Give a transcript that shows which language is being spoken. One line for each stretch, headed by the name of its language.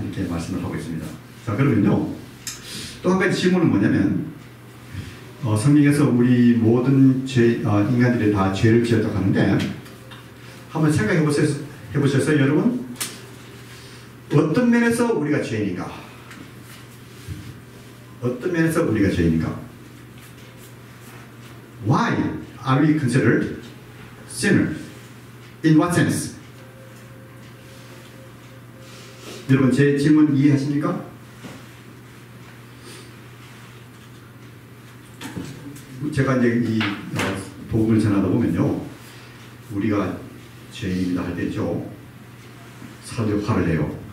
Korean: 이렇게 말씀을 하고 있습니다. 자, 그러면요, 또 한 가지 질문은 뭐냐면 성경에서 우리 모든 인간들이 다 죄를 지었다고 하는데 한번 생각해 보셨어요, 여러분? 어떤 면에서 우리가 죄인인가? 어떤 면에서 우리가 죄인인가?
English: Why are we considered sinners? In what sense?
Korean: 여러분 제 질문 이해하십니까? 제가 이제 이 복음을 전하다 보면요, 우리가 죄인이다 할 때죠, 사람들이 화를 내요.